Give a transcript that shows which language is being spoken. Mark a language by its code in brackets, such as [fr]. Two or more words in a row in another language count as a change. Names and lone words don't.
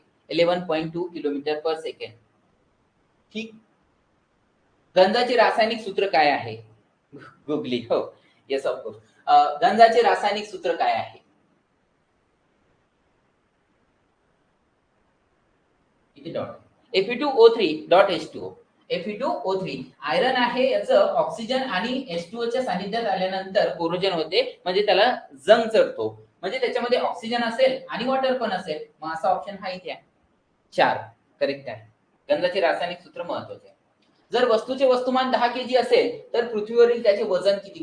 [en] 11.2 kilometer per second. ठीक. [mr] गंजाचे रासायनिक सूत्र काय आहे? गुगली, हो, [en] yes of course. [mr] गंजाचे रासायनिक सूत्र काय आहे? किती डॉट? Fe2O3.H2O. Fe2O3 आयरन आहे, याचं ऑक्सिजन आणि H2O च्या सानिध्यात आल्यानंतर कोरोजन होते, म्हणजे त्याला जंग चढतो, म्हणजे त्याच्यामध्ये ऑक्सिजन असेल आणि वॉटर पण असेल. मग असा ऑप्शन हा इथे आहे, 4 करेक्ट आहे. गंजाचे रासायनिक सूत्र महत्वाचे आहे. जर वस्तूचे वस्तुमान 10 केजी असेल तर पृथ्वीवरील त्याचे वजन किती?